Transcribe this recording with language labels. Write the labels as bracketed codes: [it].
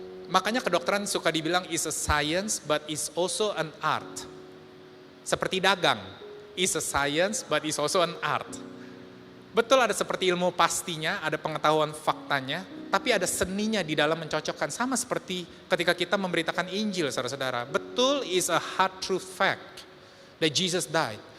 [id] Makanya kedokteran suka dibilang [en] is a science but is also an art. [id] Seperti dagang. [en] Is a science but is also an art. [id] Betul, ada seperti ilmu pastinya, ada pengetahuan faktanya, tapi ada seninya di dalam mencocokkan. Sama seperti ketika kita memberitakan Injil, saudara-saudara. [en] Betul, is a hard truth fact that Jesus died.